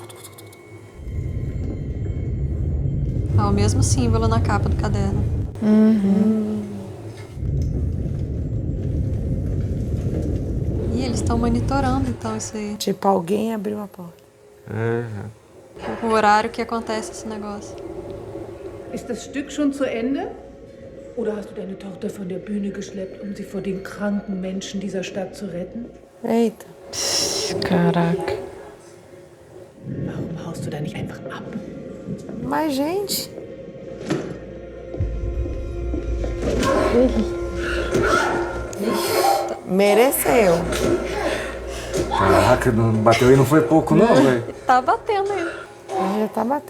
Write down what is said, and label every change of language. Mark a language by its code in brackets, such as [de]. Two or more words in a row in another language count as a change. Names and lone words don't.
[pt] É o mesmo símbolo na capa do caderno. E eles estão monitorando então isso aí. Tipo, alguém abriu a porta. O horário que acontece esse negócio. [de] Ist das Stück schon zu Ende? Oder hast du deine Tochter von der Bühne geschleppt, um sie vor den kranken Menschen dieser Stadt zu retten? [pt] Eita. Caraca. [de] Warum haust du da nicht einfach ab? [pt] Mas, gente... Mereceu. Caraca, não bateu e não foi pouco não, velho. Tá batendo ainda. Já tá batendo.